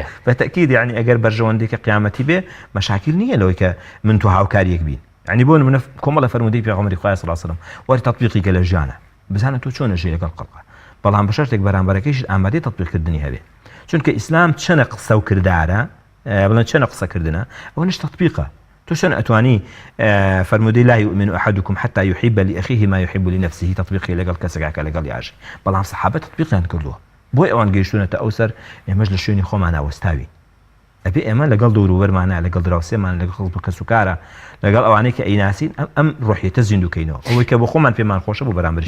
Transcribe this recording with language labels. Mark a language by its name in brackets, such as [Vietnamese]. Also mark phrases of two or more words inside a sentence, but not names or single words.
[Central Kurdish] بەتەکید يعني ئەگەر بەرژەوەندێکە قیامەتی بێ مەشاکل نییە لەوەی کە من تو هاوکاریەک بین يعني بۆ من کۆمەڵە فەرمودەی پێغەمبەری خوا [Arabic] صلی الله علیه و سلم [Central Kurdish] وەری تەطبیقی کە لە ژیانە بزانە تۆ چۆن ژی لەگەڵ خەڵقا بەڵام بە شەرتێک بەرامبەرەکەیش ئامادەی تەطبیقکردنی هەبێ چونکە ئیسلام چەنە قسە و کردارە بڵێن چەنە قسەکردنە ئەوە نش تەطبیقە تو شن ئەتوانی فەرمودەی [Arabic] لا يؤمن أحدكم حتى يحب لأخيه ما يحب لنفسه [Central Kurdish] تطبیقی لەگەڵ کەسێکا لەگەڵ یاژی بەڵام سەحابە تطبیقیان کردووە بۆی ئەوان گەیشتونەتە ئەو سەر ئێمەش لە شوێنی خۆمان ئاوەستاوی ئەبێ ئێمە لەگەڵ دەوروبەرمانە لەگەڵ دراوسێمان لەگەڵ کەس و کارە لەگەڵ ئەوانەی کە ئەیناسین ئەم ڕۆحیەتە زیندووکەینەوە ئەوەی کە بۆ خۆمان پێمان خۆشە بۆ بەرامبەر